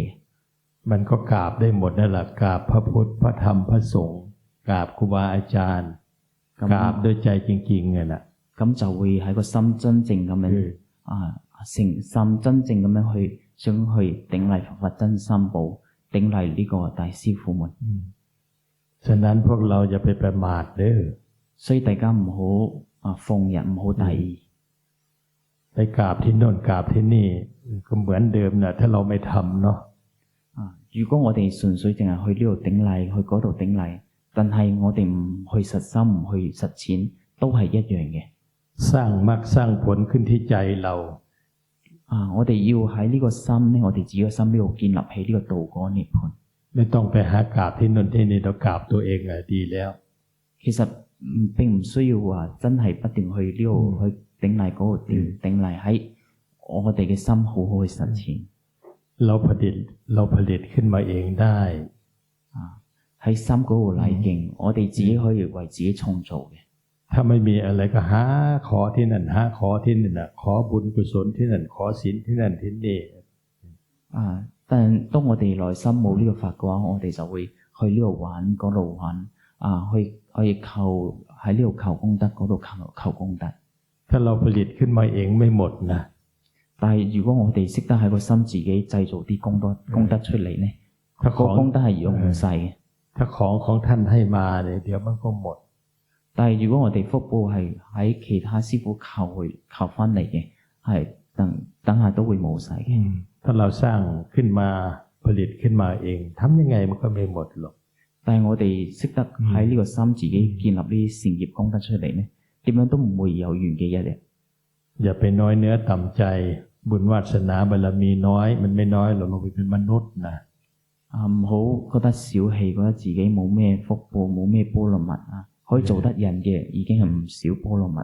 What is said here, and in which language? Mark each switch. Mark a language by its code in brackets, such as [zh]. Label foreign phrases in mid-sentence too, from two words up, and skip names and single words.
[th] มันก็กราบได้หมดนั่นแหละกราบพระพุทธพระธรรมพระสงฆ์กราบครูบาอาจารย์กราบด้วยใจจริงๆเนี่ยนะ [yue] 咁就會喺個心真正咁樣誠心真正咁樣去想去頂禮佛法真心寶，頂禮呢個大師傅們。 [th] ฉะนั้นพวกเราอย่าไปประมาทเด้อ [yue] 所以大家唔好放逸，唔好大意。 [th] ไปกราบที่โน่นกราบที่นี่ก็เหมือนเดิมนะถ้าเราไม่ทำเนาะ [yue] 如果我哋純粹淨係去呢度頂禮，去嗰度頂禮，但係我哋唔去實心，唔去實踐，都係一樣嘅。 [th] สร้างมรรคสร้างผลขึ้นที่ใจเรา [yue] 我哋要喺呢個心咧，我哋自己嘅心呢度建立起呢個道果涅槃。 [th] ไม่ต้องไปหากราบที่โน่นที่นี่เรากราบตัวเองดีแล้ว [yue] 其實並唔需要話真係不斷去呢度去頂禮嗰度頂禮，喺我哋嘅心好好去實踐。 [th] เราผลิตขึ้นมาเองได้ [yue] 喺心嗰度禮敬，我哋自己可以為自己創造嘅。 [th] ถ้าไม่มีอะไรก็หาขอที่นั่นหาขอที่นี่นะขอบุญกุศลที่นั่นขอศีลที่นั่นที่นี่ [yue] 但當我哋內心冇呢個法嘅話，我哋就會去呢度玩嗰度玩去求喺呢度求功德，嗰度求功德。 [th] ถ้าเราผลิตขึ้นมาเองไม่หมดนะ [yue] 但係如果我哋識得喺個心自己製造啲功德出嚟呢，個功德係用唔晒嘅。 [th] ถ้าของท่านให้มาเนี่ยเดี๋ยวมันก็หมด [yue] 但係如果我哋福報係喺其他師傅求翻嚟嘅，係等下都會冇晒嘅。 [th] ถ้าเราสร้างขึ้นมาผลิตขึ้นมาเองทำยังไงมันก็ไม่หมดหรอก [yue] 但係我哋識得喺呢個心自己建立呢啲善業功德出嚟呢，點樣都唔會有完嘅一日。 [th] อย่าไปน้อยเนื้อต่ำใจบุญวาสนาบารมีน้อยมันไม่น้อยหรอกเราเป็นมนุษย์นะ [yue] 唔好覺得小氣，覺得自己冇咩福報，冇咩波羅蜜可以做得人嘅已經係唔少波羅蜜。